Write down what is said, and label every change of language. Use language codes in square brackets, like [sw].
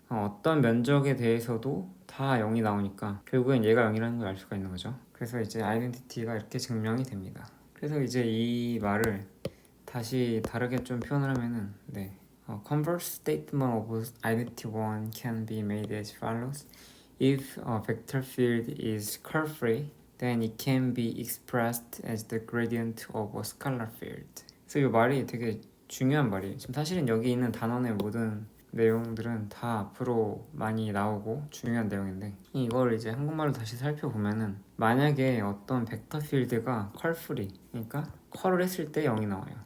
[ko] 어떤 면적에 대해서도 다 0이 나오니까 결국엔 얘가 0이라는 걸 알 수가 있는 거죠. 그래서 이제 아이덴티티가 이렇게 증명이 됩니다. 그래서 이제 이 말을 다시 다르게 좀 표현을 하면은 [en] converse statement of identity 1 can be made as follows. If a vector field is curve-free, then it can be expressed as the gradient of a scalar field. [ko] 그래서 이 말이 되게 중요한 말이에요. 지금 사실은 여기 있는 단원의 모든 내용들은 다 앞으로 많이 나오고 중요한 내용인데 이걸 이제 한국말로 다시 살펴보면은 만약에 어떤 벡터 필드가 컬프리 그러니까 컬을 했을 때 0이 나와요.